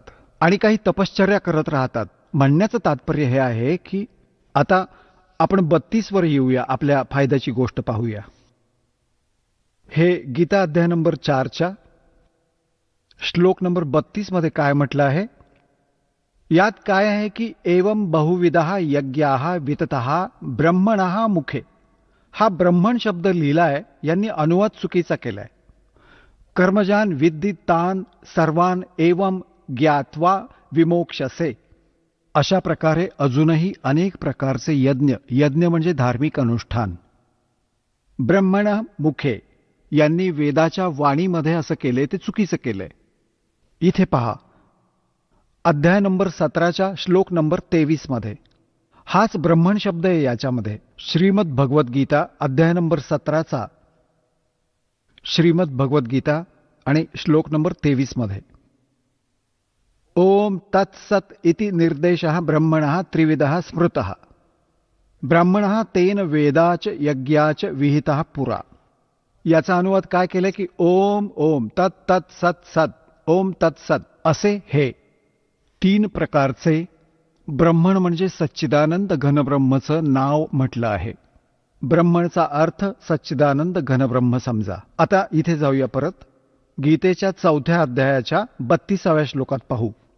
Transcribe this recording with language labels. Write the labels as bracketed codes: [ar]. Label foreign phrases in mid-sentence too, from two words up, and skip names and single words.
[mr] आणि काही तपश्चर्या करत राहतात. म्हणण्याचं तात्पर्य हे आहे की आता आपण 32 वर येऊया, आपल्या फायद्याची गोष्ट पाहूया. हे गीता अध्याय नंबर 4च्या श्लोक नंबर 32 मध्ये काय म्हटलं आहे? यात काय आहे की [sa] एवं बहुविधः यज्ञाः विततः ब्रह्मणः मुखे. [mr] हा ब्रह्मण शब्द लिहिलाय, यांनी अनुवाद चुकीचा केलाय. [sa] कर्मजान विद्धि तान सर्वान एवं ज्ञात्वा विमोक्षसे. [mr] अशा प्रकारे अजूनही अनेक प्रकारचे यज्ञ, यज्ञ म्हणजे धार्मिक अनुष्ठान, [sa] ब्रह्मण मुखे [mr] यांनी वेदाच्या वाणीमध्ये असं केले, ते चुकीचं केलंय. इथे पहा, अध्याय नंबर 17च्या श्लोक नंबर 23 मध्ये हाच ब्रह्मण शब्द आहे. याच्यामध्ये श्रीमद भगवद्गीता अध्याय नंबर 17चा श्रीमद भगवद्गीता आणि श्लोक नंबर 23 मध्ये [sa] ओम तत्सत इति निर्देशः ब्रह्मणः त्रिविधः स्मृतः ब्राह्मणः तेन वेदाच यज्ञाच विहितः पुरा. [mr] याचा अनुवाद काय केलाय की ओम ओम तत् तत् सत सत ओम तत्सत असे हे 3 प्रकारचे ब्रह्मण म्हणजे सच्चिदानंद घनब्रह्मचं नाव म्हटलं आहे. ब्रह्मणचा अर्थ सच्चिदानंद घनब्रह्म समजा. आता इथे जाऊया परत, गीतेच्या 4थ्या अध्यायाच्या 32व्या श्लोकात पाहू.